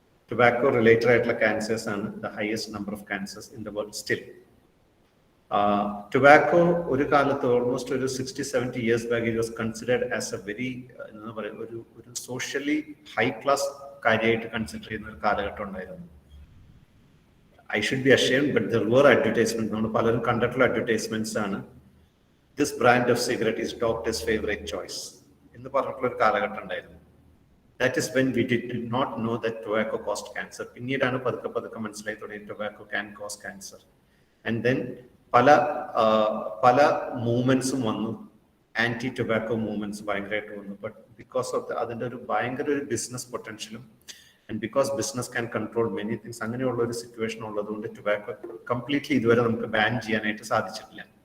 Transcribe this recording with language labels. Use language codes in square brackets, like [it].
[en] Tobacco related ആയിട്ടുള്ള cancers ആണ് the highest number of cancers in the world still. [ml] Tobacco ഒരു കാലത്ത് [en] almost ഒരു 60-70 years back it was considered as a very [ml] എന്താ പറയുക, ഒരു സോഷ്യലി ഹൈ ക്ലാസ് കാര്യമായിട്ട് കൺസിഡർ ചെയ്യുന്ന ഒരു കാലഘട്ടം ഉണ്ടായിരുന്നു. [en] I should be ashamed, but there were advertisements. [ml] നമ്മൾ പലരും കണ്ടിട്ടുള്ള അഡ്വർടൈസ്മെന്റ്സ് ആണ്. [en] this brand of cigarette is doctor's favorite choice. [ml] എന്ന് പറഞ്ഞിട്ടുള്ള ഒരു കാലഘട്ടം ഉണ്ടായിരുന്നു. [en] That is when we did not know that tobacco caused cancer. [ml] പിന്നീടാണ് പതുക്കെ മനസ്സിലായി തുടങ്ങി [en] tobacco can cause cancer. And then [ml] പല മൂവ്മെന്റ്സും വന്നു, ആന്റി ടൊബാക്കോ മൂവ്മെന്റ്സ് ഭയങ്കരമായിട്ട് വന്നു. [en] but because of [ml] അതിന്റെ ഒരു ഭയങ്കര ഒരു business പൊട്ടൻഷ്യലും [en] and because business can control many things, [ml] അങ്ങനെയുള്ള ഒരു സിറ്റുവേഷൻ ഉള്ളതുകൊണ്ട് ടൊബാക്കോ കംപ്ലീറ്റ്ലി ഇതുവരെ നമുക്ക് ബാൻ ചെയ്യാനായിട്ട് സാധിച്ചിട്ടില്ല.